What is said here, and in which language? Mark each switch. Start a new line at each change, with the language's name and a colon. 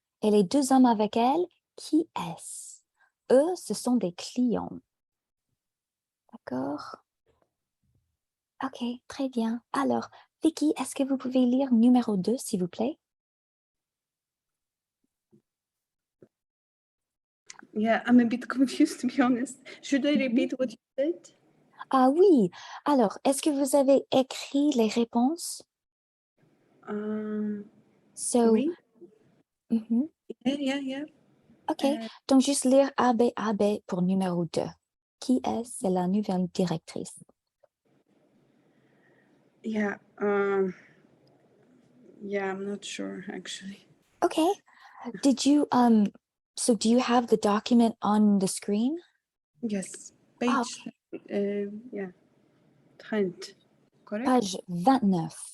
French: Et les 2 hommes avec elle, qui est-ce? Eux, ce sont des clients. D'accord? OK, très bien. Alors, Vicky, est-ce que vous pouvez lire numéro 2, s'il vous plaît?
English: Yeah, I'm a bit confused to be honest. Should I repeat what you said?
French: Ah oui. Alors, est-ce que vous avez écrit les réponses?
English: So,
French: Oui. mhm.
English: Yeah. OK.
French: Donc, juste lire AB pour numéro 2. Qui est? C'est la nouvelle directrice.
English: Yeah. Yeah, I'm not sure actually. Okay. Did you, so do you have the document on the screen? Yes. Ah, Page. Yeah. 30. Correct? Page 29.